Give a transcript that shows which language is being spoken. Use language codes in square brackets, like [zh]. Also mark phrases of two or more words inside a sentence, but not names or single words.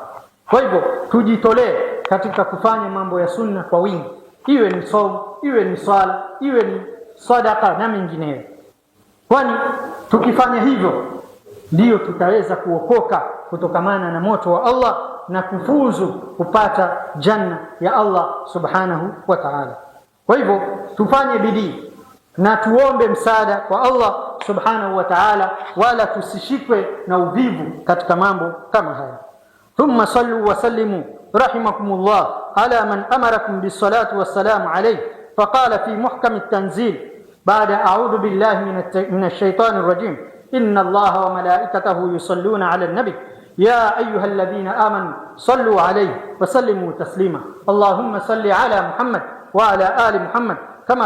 [sw] Kwa hivyo tujitolee katika kufanya mambo ya sunna kwa wingi, iwe ni saumu, iwe ni swala, iwe ni sadaka na mengineyo, kwani tukifanya hivyo ndiyo tutaweza kuokoka kutokamana na moto wa Allah na kufuzu kupata janna ya Allah [ar] سبحانه وتعالى. [sw] Kwa hivyo tufanye bidii na tuombe msaada kwa Allah [ar] سبحانه وتعالى, [sw] wala tusishikwe na uvivu katika mambo kama haya. [ar] ثم صلوا وسلموا رحمكم الله على من أمركم بالصلاة والسلام عليه فقال في محكم التنزيل بعد أعوذ بالله من الشيطان الرجيم إن الله وملائكته يصلون على النبي يا أيها الذين آمنوا صلوا عليه وسلموا تسليما اللهم صل على محمد وعلى آل محمد كما